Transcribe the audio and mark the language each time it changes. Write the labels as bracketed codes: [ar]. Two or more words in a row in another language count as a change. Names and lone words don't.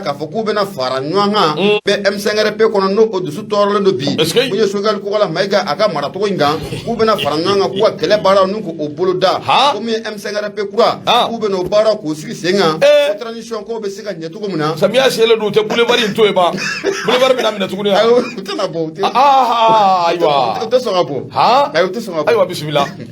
[bm] k'u bɛna fara ɲɔgɔn kan. Un. Bɛ M cinq R P kɔnɔ n'o o dusu tɔɔrɔlen don bi. [fr] Est-ce que? [bm] Mun ye Choguel Kokala Mayiga a ka maracogo in kan. K'u bɛna fara ɲɔgɔn kan k'u ka kɛlɛ baaraw n'u k'o bolo da. Ha? Ko min ye M cinq R P kura. Ha? K'u bɛna o baaraw k'u sigi sen kan. Eh. Ko transition ko bɛ se ka ɲɛ cogo min na. Samiya selen don, u tɛ boulevard in to yen ba. Boulevard bɛ na minɛ tuguni, Ayi, u tɛna bɔ, u tɛ. Ah, ah, ayiwa. U tɛ sɔn ka bɔ. Ha? Ayi, u tɛ sɔn ka bɔ. Ayiwa, bisimila.